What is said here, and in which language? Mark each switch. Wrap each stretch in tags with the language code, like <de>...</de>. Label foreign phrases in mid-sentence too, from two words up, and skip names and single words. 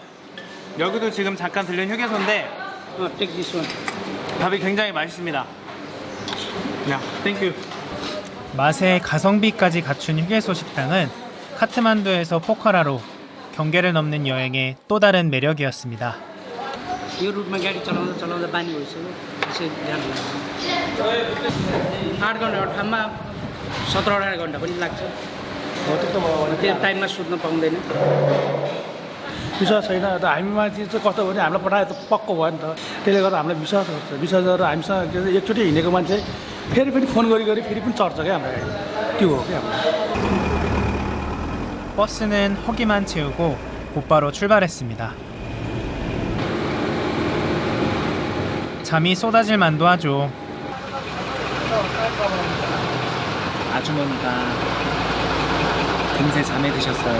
<ko>여기도 지금 잠깐 들른 휴게소인데 밥이 굉장히 맛있습니다. 땡큐. 맛의 가성비까지 갖춘 휴게소 식당은 카트만두에서 포카라로 경계를 넘는 여행의 또 다른 매력이었습니다.</ko> <ne>यो रुटमा गाडी चलाउँदा चलाउँदा बानी भइसक्यो त्यसै ध्यान लाग्छ 8 घन्टा ठाउँमा 17-18 घन्टा पनि लाग्छ त्यो टाइममा सुत्न पाउँदैन विश्वास छैन त हामीमाथि चाहिँ कस्तो भने हामीलाई पठाए त पक्को भयो नि त त्यसले गर्दा हामीलाई विश्वास गर्छ विश्वास गरेर हामीसँग एकचोटि हिँडेको मान्छे फेरि पनि फोन गरी फेरि पनि चढ्छ क्या हाम्रो गाडी त्यो हो क्या हाम्रो</ne> <ko>버스는 허기만 채우고 곧바로 출발했습니다. 잠이 쏟아질 만도 하죠. 아주머니가 금세 잠에 드셨어요.</ko>